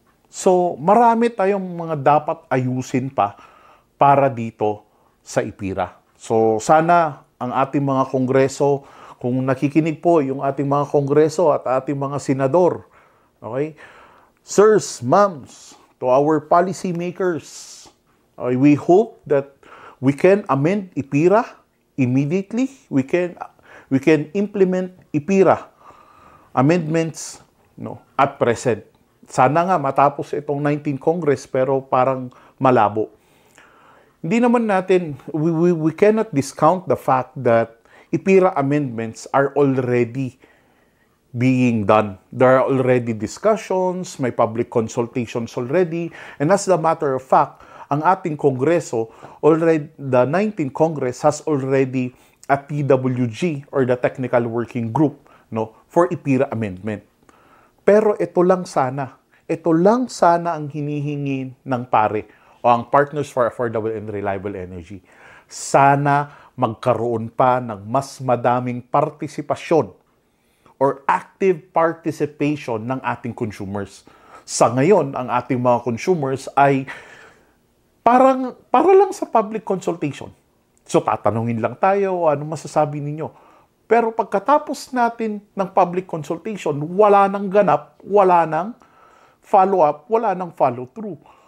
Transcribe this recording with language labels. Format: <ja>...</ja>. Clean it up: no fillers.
<tl>So, marami tayong mga dapat ayusin pa para dito sa IPIRA. So, sana ang ating mga kongreso, kung nakikinig po yung ating mga kongreso at ating mga senador, okay?</tl> <en>Sirs, ma'ams, to our policymakers, we hope that we can amend IPIRA immediately. We can implement IPIRA amendments at present.</en> <tl>Sana nga matapos itong 19th Congress pero parang malabo. Hindi naman natin,</tl> <en>we cannot discount the fact that IPIRA amendments are already being done. There are already discussions, may public consultations already, and as a matter of fact,</en> <tl>ang ating Kongreso,</tl> <en>already, the 19th Congress has already a TWG or the Technical Working Group for IPIRA amendment.</en> <tl>Pero ito lang sana ang hinihingi ng PARE o ang Partners for Affordable and Reliable Energy. Sana magkaroon pa ng mas madaming partisipasyon</tl> <en>or active participation</en> <tl>ng ating</tl> <en>consumers.</en> <tl>Sa ngayon, ang ating mga consumers ay para lang sa public consultation. So, tatanungin lang tayo, ano masasabi ninyo? Pero pagkatapos natin ng public consultation, wala nang ganap, wala nang follow-up, wala nang follow-through.</tl>